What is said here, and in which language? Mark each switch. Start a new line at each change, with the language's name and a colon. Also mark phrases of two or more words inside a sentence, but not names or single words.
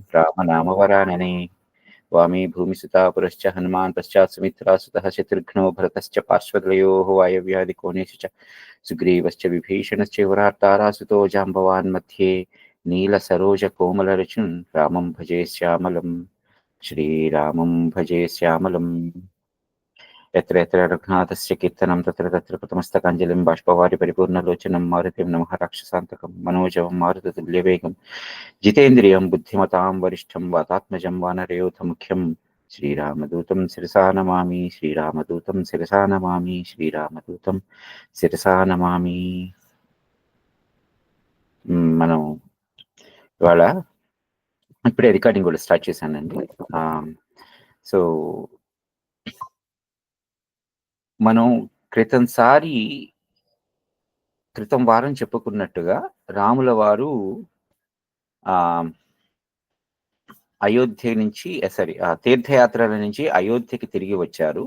Sanskrit: रामनामवरानने वामे भूमिसुता पुरश्च हनुमान् पश्चात् सुमित्रासुतः शत्रुघ्नो भरतश्च पार्श्वद्वयोः वायव्याधिकोणेषु च सुग्रीवश्च विभीषणश्च तारासुतो जाम्बवान् मध्ये नीलसरोजकोमलरचुन् रामं भजे श्यामलं श्रीरामं भजे श्यामलं यत्र यत्र रघुनाथस्य कीर्तनं तत्र तत्र प्रथमस्तकाञ्जलिं बाष्पवारि परिपूर्णलोचनं मारुतिं नमः राक्षसान्तकं मनोजवं मारुततुल्यवेगं जितेन्द्रियं बुद्धिमतां वरिष्ठं वातात्मजं वानरयोधमुख्यं श्रीरामदूतं शिरसा नमामि श्रीरामदूतं शिरसा नमामि श्रीरामदूतं शिरसा नमामि
Telugu: మనం ఇవాళ ఇప్పుడే రికార్డింగ్ కూడా స్టార్ట్ చేశానండి. సో మనం క్రితం వారం చెప్పుకున్నట్టుగా రాముల వారు అయోధ్య నుంచి తీర్థయాత్రల నుంచి అయోధ్యకి తిరిగి వచ్చారు.